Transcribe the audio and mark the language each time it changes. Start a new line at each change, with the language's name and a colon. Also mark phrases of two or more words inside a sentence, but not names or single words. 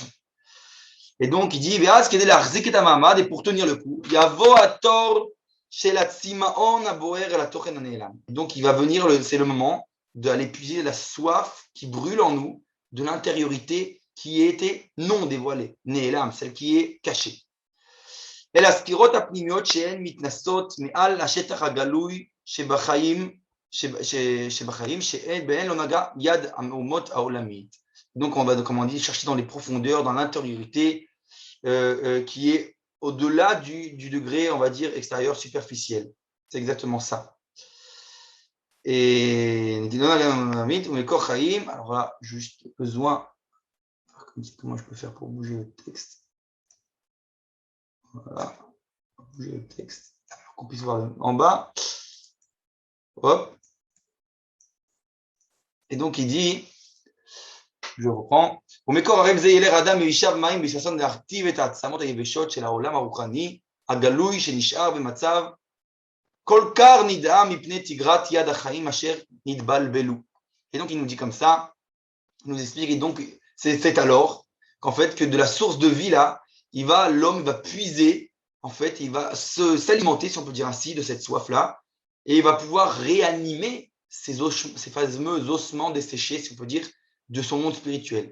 French: Et donc, il dit, et pour tenir le coup, donc, il va venir, c'est le moment d'aller puiser la soif qui brûle en nous, de l'intériorité qui était non dévoilée, Ne'elam, celle qui est cachée. Et la
Hebrew: סקירות הפנימיות שאין מתנשאות מעל השטח הגלוי שבחיים
French: donc on va, comme on dit, chercher dans les profondeurs, dans l'intériorité qui est au-delà du degré, on va dire, extérieur, superficiel. C'est exactement ça. Et alors là, juste besoin, comment je peux faire pour bouger le texte? Voilà, bouger le texte, pour qu'on puisse voir en bas. Hop. Et donc il dit, je reprends,
Hebrew: ומקור הרב זה ילך אדם וישב מים בששון להרטיב את העצמות היבשות של העולם הרוחני, הגלוי שנשאר במצב כל כך נדהם מפני תגרת יד החיים אשר נתבלבלו.
French: Et donc il nous dit comme ça, il nous explique, et donc c'est alors qu'en fait que de la source de vie là, l'homme va puiser, en fait, il va s'alimenter, si on peut dire ainsi, de cette soif là, et il va pouvoir réanimer ces fameux ossements desséchés, si on peut dire, de son monde spirituel.